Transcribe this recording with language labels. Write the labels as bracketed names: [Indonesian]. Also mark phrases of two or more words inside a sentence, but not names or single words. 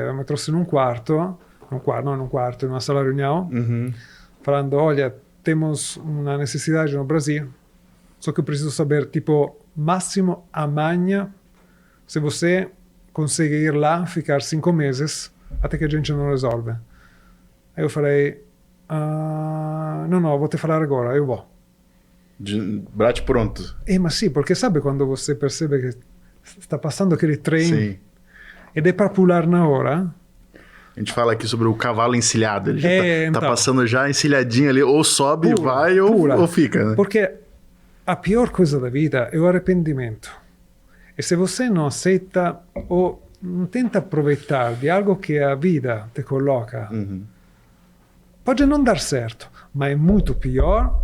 [Portuguese] Eu me trouxe num quarto, numa sala de reunião, falando, olha, temos uma necessidade no Brasil, só que eu preciso saber, tipo, máximo amanhã, se você conseguir ir lá, ficar 5 meses, até que a gente não resolve. Aí eu falei, não, vou te falar agora, eu vou. Bate pronto. Mas sì, perché sabe quando você percebe [Italian] che sta passando [Portuguese] aquele trem Sim. [Italian] ed è [Portuguese] para pular na hora? A gente fala aqui sobre o cavalo encilhado. Ele já tá então, passando já encilhadinho ali, ou sobe, vai ou fica. Né? Porque a pior coisa da vida é o arrependimento. E se você não aceita ou não tenta aproveitar de algo que a vida te coloca, pode não dar certo, mas é muito pior.